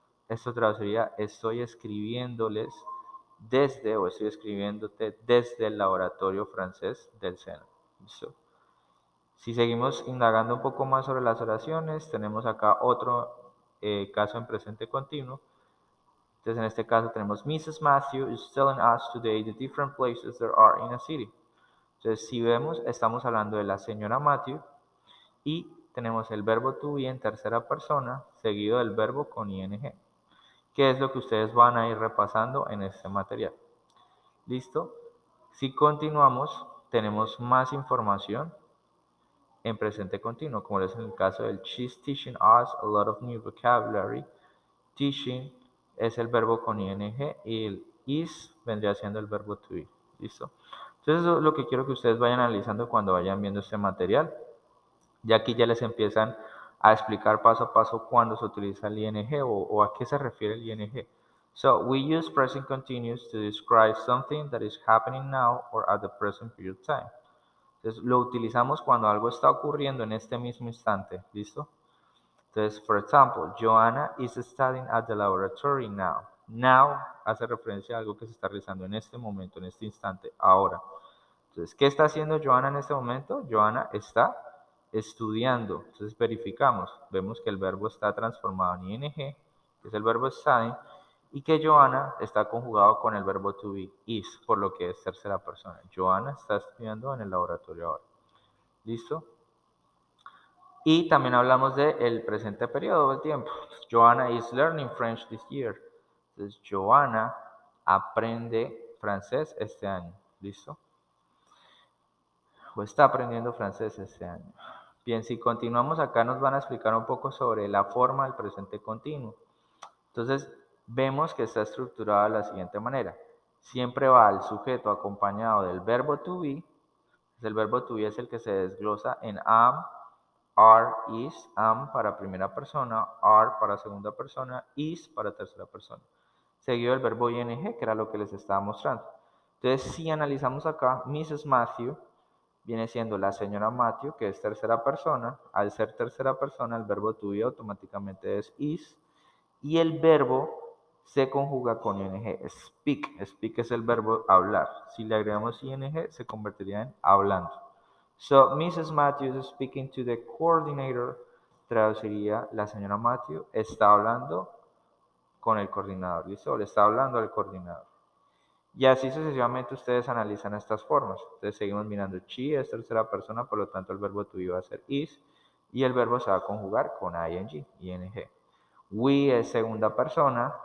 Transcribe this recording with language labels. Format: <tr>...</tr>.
<es>Esto traduciría, estoy escribiéndoles desde, o estoy escribiéndote desde el laboratorio francés del SENA. ¿Listo? Si seguimos indagando un poco más sobre las oraciones, tenemos acá otro caso en presente continuo. Entonces, en este caso tenemos Mrs.</es> <en>Matthew is telling us today the different places there are in a city.</en> <es>Entonces, si vemos, estamos hablando de la señora Matthew y tenemos el verbo to be en tercera persona seguido del verbo con ing, que es lo que ustedes van a ir repasando en este material. ¿Listo? Si continuamos, tenemos más información en presente continuo, como es en el caso del</es> <en>she's teaching us a lot of new vocabulary.</en> <es>Teaching es el verbo con ing y el is vendría siendo el verbo to be. ¿Listo? Entonces eso es lo que quiero que ustedes vayan analizando cuando vayan viendo este material. Ya aquí ya les empiezan a explicar paso a paso cuándo se utiliza el ing o a qué se refiere el ing.</es> <en>So, we use present continuous to describe something that is happening now or at the present period of time.</en> <es>Entonces, lo utilizamos cuando algo está ocurriendo en este mismo instante. ¿Listo?</es> <en>Entonces, for example, Joanna is studying at the laboratory now.</en> <es>Now hace referencia a algo que se está realizando en este momento, en este instante, ahora. Entonces, ¿qué está haciendo Joanna en este momento? Joanna está estudiando. Entonces, verificamos. Vemos que el verbo está transformado en ing, que es el verbo studying, y que Joanna está conjugado con el verbo to be, is, por lo que es tercera persona. Joanna está estudiando en el laboratorio ahora. ¿Listo? Y también hablamos del presente periodo del tiempo.</es> <en>Joanna is learning French this year.</en> <es>Entonces, Joanna aprende francés este año. ¿Listo? O está aprendiendo francés este año. Bien, si continuamos acá nos van a explicar un poco sobre la forma del presente continuo. Entonces, vemos que está estructurada de la siguiente manera. Siempre va el sujeto acompañado del verbo to be. El verbo to be es el que se desglosa en am, are, is, am para primera persona, are para segunda persona, is para tercera persona. Seguido del verbo ing, que era lo que les estaba mostrando. Entonces, si analizamos acá, Mrs. Matthew viene siendo la señora Matthew, que es tercera persona. Al ser tercera persona, el verbo to be automáticamente es is. Y el verbo se conjuga con ing. Speak. Speak es el verbo hablar. Si le agregamos ing, se convertiría en hablando.</es> <en>So, Mrs. Matthews is speaking to the coordinator.</en> <es>Traduciría, la señora Matthew está hablando con el coordinador. ¿Listo? Le está hablando al coordinador. Y así sucesivamente ustedes analizan estas formas. Entonces seguimos mirando. She es tercera persona, por lo tanto el verbo to be va a ser is. Y el verbo se va a conjugar con ing, ing. We es segunda persona.</es>